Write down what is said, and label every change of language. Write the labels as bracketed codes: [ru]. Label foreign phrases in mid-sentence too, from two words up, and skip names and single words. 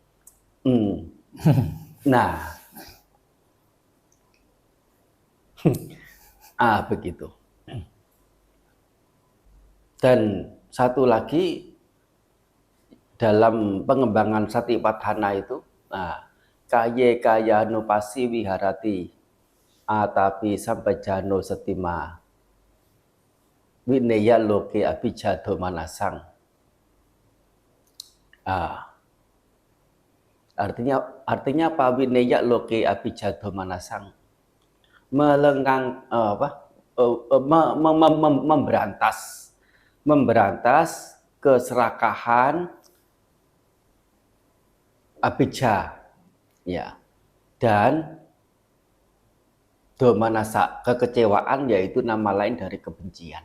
[id] Nah, begitu. Dan satu lagi dalam pengembangan Satipatthana itu, [pi] kaye kaya nupasi wiharati atapi sampajano setima wineya loke abijado manasang. [id] Artinya apa? [pi] Wineya loke abijado manasang. [id] Memberantas keserakahan abijja, ya, dan domanasa, kekecewaan, yaitu nama lain dari kebencian.